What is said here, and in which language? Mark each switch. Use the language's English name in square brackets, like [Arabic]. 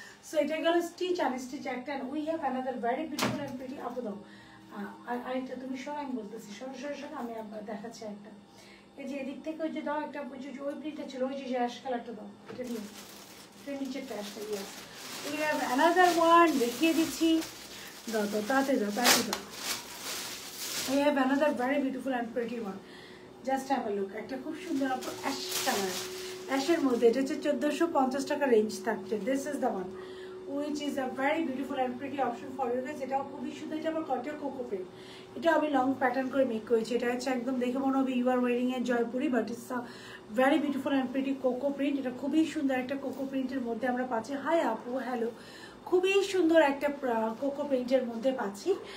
[Bangla] So এটা গেল stitch unstitch একটা। [English] we have another very beautiful and pretty [Bangla] আপু দাও আরেকটা, তুমি সব আমি বলতেছি সরাসরি আমি দেখাচ্ছি একটা। এই যে এদিক থেকে ওই যে দাও একটা, ওই প্রিন্টটা ছিল, ওই যে অ্যাশ কালারটা দাও, এটা নিয়ে এটা নিচেরটা অ্যাশটা ইয়ে। [English] we have another one, [Bangla] দেখিয়ে দিচ্ছি, দাও তাতে দাও। [English] I have another very beautiful and pretty one. Just have a look. [Bangla] একটা খুব সুন্দর আপনার অ্যাশ কালার, অ্যাশের মধ্যে এটা হচ্ছে 1450 টাকা রেঞ্জ থাকছে। [English] This is the one which is a very beautiful and pretty option for you guys. [Bangla] এটাও খুবই সুন্দর, এটা আমার কটে কোকো প্রিন্ট, এটা আমি লং প্যাটার্ন করে মেক করেছি। এটা হচ্ছে একদম দেখে মনে হবে [English] You are wearing a Jaipuri, but it's a very beautiful and pretty coco print. [Bangla] এটা খুবই সুন্দর একটা কোকো প্রিন্টের মধ্যে আমরা পাচ্ছি। হাই আপু হ্যালো, খুবই সুন্দর একটা কোকো প্রিন্টের মধ্যে পাচ্ছি।